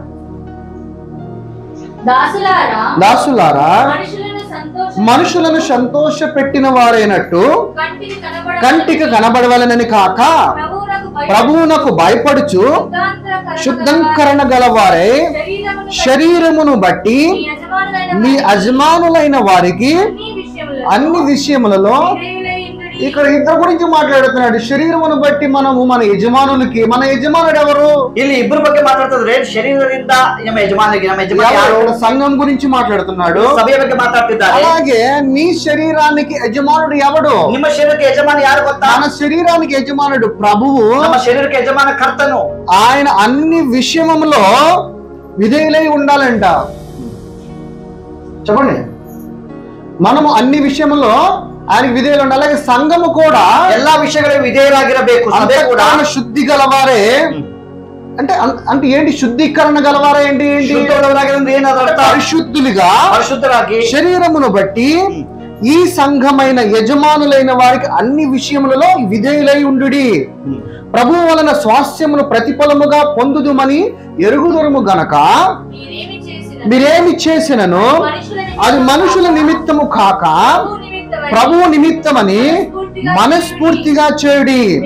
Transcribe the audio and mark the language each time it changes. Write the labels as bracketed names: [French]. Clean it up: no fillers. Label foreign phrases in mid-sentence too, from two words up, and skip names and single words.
[Telugu] దాసులారా మనుషులను సంతోష పెట్టిన వారైనట్టు కంటికి కనబడవలనని కాక ప్రభువునకు భయపడుచు శుద్ధంకరణ గలవారై శరీరమును బట్టి మీ యజమానులైన వారికి అన్ని విషయములలో, ఇక్కడ ఇద్దరు గురించి మాట్లాడుతున్నాడు. శరీరమును బట్టి మనము మన యజమానులకి, మన యజమానుడు ఎవరు? [Kannada] ಇಲ್ಲಿ ಇಬ್ಬರ ಬಗ್ಗೆ ಮಾತಾಡ್ತಿದ್ರೆ ಶರೀರದಿಂದ ನಮ್ಮ ಯಜಮಾನಿಗೆ, ನಮ್ಮ ಯಜಮಾನ ಯಾರು? [Telugu] సంఘం గురించి మాట్లాడుతున్నాడు, [Kannada] ಸಭೆಯ ಬಗ್ಗೆ ಮಾತಾಡ್ತಿದ್ದಾರೆ. [Telugu] అలాగే నీ శరీరానికి యజమానుడు ఎవడు? [Kannada] ನಿಮ್ಮ ಶರೀರಕ್ಕೆ ಯಜಮಾನ ಯಾರು ಗೊತ್ತಾ? [Telugu] మన శరీరానికి యజమానుడు ప్రభువు. [Kannada] ನಮ್ಮ ಶರೀರಕ್ಕೆ యజమాನ ಕರ್ತನು. [Telugu] ఆయన అన్ని విషయములో విధేయులై ఉండాలంట. చెప్పండి, మనము అన్ని విషయములో ఆయనకి విధేయులు ఉండాలి. అలాగే సంఘము కూడా [Kannada] ಎಲ್ಲಾ ವಿಷಯಗಳಿಗೆ ವಿಧೇಯರಾಗಿರಬೇಕು. ಸಭೆ ಕೂಡ [Telugu] శుద్ధి గలవారే. అంటే అంటే ఏంటి శుద్ధీకరణ గలవారే? ఏంటి పరిశుద్ధులుగా, [Kannada] పరిశుద్ధరాగి [Telugu] శరీరమును బట్టి ఈ సంఘమైన యజమానులైన వారికి అన్ని విషయములలో విధేయులై ఉండుడి. ప్రభువు వలన స్వాస్థ్యమును ప్రతిఫలముగా పొందుదుమని ఎరుగుదురుము గనక మీరేమి చేసినను అది మనుషుల నిమిత్తము కాక ప్రభువు నిమిత్తమని మనస్ఫూర్తిగా చేయుడి.